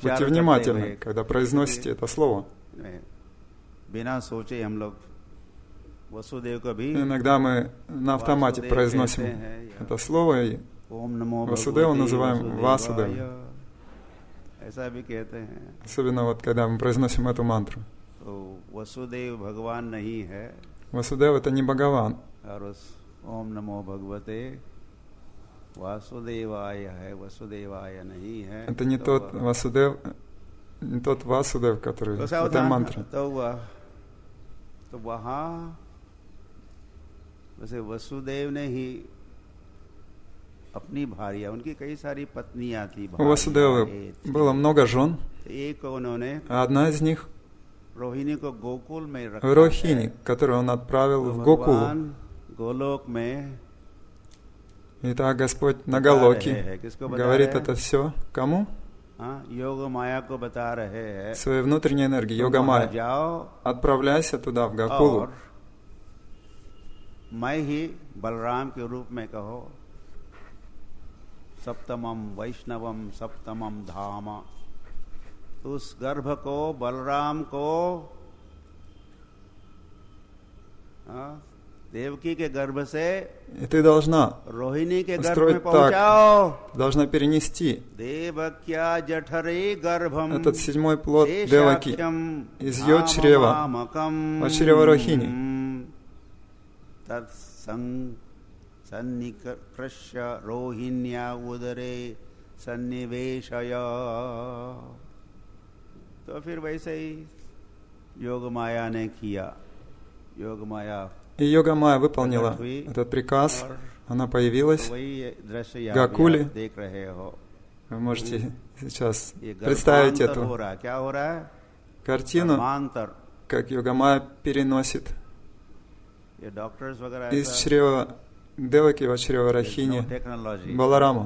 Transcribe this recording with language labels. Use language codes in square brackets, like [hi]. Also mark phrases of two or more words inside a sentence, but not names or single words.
[ru] будьте [hi] करते [ru] внимательны, [hi] हुए, [ru] когда произносите это слово. [hi] बिना सोचे हम लोग वसुदेव को भी [ru] Иногда мы на автомате Васудев произносим [hi] कहते हैं, या [ru] это слово, и [sa] ओम नमो [ru] Васудеву [sa] भगवते [ru] называем [sa] वासुदेवाय, [ru] Васудевой. [hi] ऐसा भी कहते हैं। [ru] особенно вот когда мы произносим эту мантру. [hi] तो वसुदेव भगवान नहीं है, [ru] Васудев — это не Бхагаван, [hi] और उस [sa] ओम नमो भगवते वासुदेवाय [hi] है, वसुदेवाय नहीं है। [ru] Это не тот Васудев, не тот Васудев, который в этой мантре. [hi] तो वहाँ वैसे वसुदेव ने ही अपनी भार्या, उनकी कई सारी पत्नियां थी। [ru] У Васудева было много жен, [hi] एक उन्होंने [ru] а одна из них [hi] रोहिणी को गोकुल में रखा, [ru] Рохини, которую он отправил в Гокулу. [hi] गोलोक में [ru] Итак, Господь на Галоке говорит это все кому? [hi] योग माया को बता रहे हैं, [ru] Своей внутренней энергии, йога майя. Отправляйся туда, в Гокулу. [hi] और मैं ही बलराम के रूप में कहो, [sa] सप्तमम वैष्णवम सप्तमम धाम। [hi] उस गर्भ को, बलराम को देवकी के गर्भ से [ru] И ты должна [hi] रोहिणी के गर्भ में [ru] устроить [hi] पहुंचाओ, [ru] так, должна перенести [sa] देवक्या जठरे गर्भम, [ru] этот седьмой плод Деваки из ее чрева, от чрева Рохини. [sa] सन्निकृष्य रोहिण्या उदरे सन्निवेशय। [hi] तो फिर वैसे ही योग माया ने किया। योग माया [ru] И йога майя выполнила этот приказ, она появилась в Гокуле. Вы можете сейчас представить эту картину, как йога майя переносит из чрева Деваки в чрево Рохини Балараму.